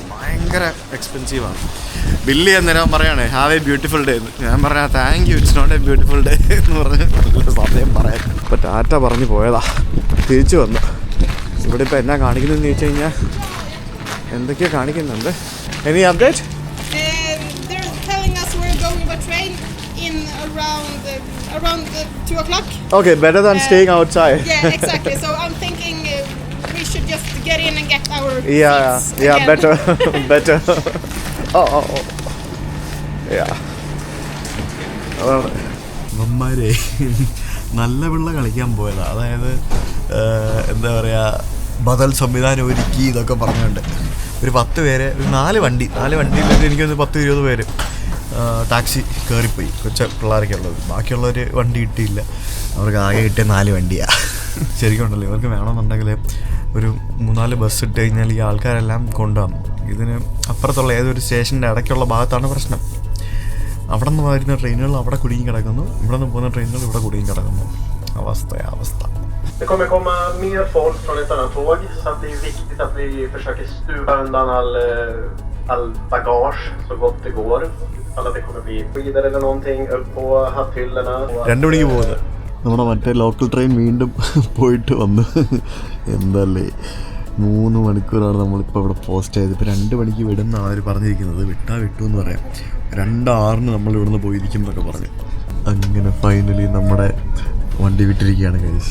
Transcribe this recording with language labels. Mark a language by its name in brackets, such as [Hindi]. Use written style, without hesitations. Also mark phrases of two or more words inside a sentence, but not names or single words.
[Malayalam] ഭയങ്കര എക്സ്പെൻസീവാണ്. ബില്ല് ചെയ്യാൻ നേരം പറയുകയാണേ [English] have a beautiful day [Malayalam] എന്ന്. ഞാൻ പറഞ്ഞാൽ [English] thank you, it's not a beautiful day [Malayalam] എന്ന് പറഞ്ഞ് സമയം പറയാം. ഇപ്പോൾ ടാറ്റ പറഞ്ഞ് പോയതാ, തിരിച്ചു വന്നു. ഇവിടെ ഇപ്പോൾ എന്നാ കാണിക്കുന്നതെന്ന് ചോദിച്ചു കഴിഞ്ഞാൽ എന്തൊക്കെയാണ് കാണിക്കുന്നുണ്ട്. [English] any update? They're telling us we're going by train in around 2 o'clock. Okay, better than staying outside. Yeah, exactly. So I'm thinking we should just get in and get our seats yeah, again. better. Oh. Yeah. [Malayalam] അമ്മമാരെ നല്ല പിള്ള കളിക്കാൻ പോയതാ. അതായത് എന്താ പറയുക, ബദൽ സംവിധാനം ഒരുക്കി ഇതൊക്കെ പറഞ്ഞുകൊണ്ട് ഒരു 10 പേര്, 4 വണ്ടിയിൽ എനിക്കൊന്ന് 10-20 പേര് ടാക്സി കയറിപ്പോയി. കൊച്ച പിള്ളേരൊക്കെ ഉള്ളത്. ബാക്കിയുള്ളവർ വണ്ടി കിട്ടിയില്ല. അവർക്ക് ആകെ കിട്ടിയ 4 വണ്ടിയാണ്. ശരിക്കും ഉണ്ടല്ലോ, ഇവർക്ക് വേണമെന്നുണ്ടെങ്കിൽ ഒരു 3-4 ബസ് ഇട്ട് കഴിഞ്ഞാൽ ഈ ആൾക്കാരെല്ലാം കൊണ്ടുപോകാം. ഇതിന് അപ്പുറത്തുള്ള ഏതൊരു സ്റ്റേഷൻ്റെ ഇടയ്ക്കുള്ള ഭാഗത്താണ് പ്രശ്നം. അവിടെ നിന്ന് വരുന്ന ട്രെയിനുകൾ അവിടെ കുടുങ്ങി കിടക്കുന്നു, ഇവിടെ നിന്ന് പോകുന്ന ട്രെയിനുകൾ ഇവിടെ കുടുങ്ങി കിടക്കുന്നു. അവസ്ഥ. [Swedish] Det kommer komma mer folk från ett annat tåg, så att det är viktigt att vi försöker stuva undan all bagage så gott det går. Alla det kommer bli skidor eller någonting upp på hatthyllorna. [Malayalam] 2 മണിക്ക് പോകുന്നത് നമ്മുടെ മറ്റേ ലോക്കൽ ട്രെയിൻ വീണ്ടും പോയിട്ട് വന്നു. എന്തല്ലേ 3 മണിക്കൂറാണ് നമ്മളിപ്പോൾ ഇവിടെ പോസ്റ്റ് ചെയ്ത്. ഇപ്പോൾ 2 മണിക്ക് വിടുന്ന അവർ പറഞ്ഞിരിക്കുന്നത്. വിട്ടു എന്ന് പറയാം. 2:06 നമ്മൾ ഇവിടുന്ന് പോയിരിക്കും എന്നൊക്കെ പറഞ്ഞു. അങ്ങനെ ഫൈനലി നമ്മുടെ വണ്ടി വിട്ടിരിക്കുകയാണ് ഗൈസ്.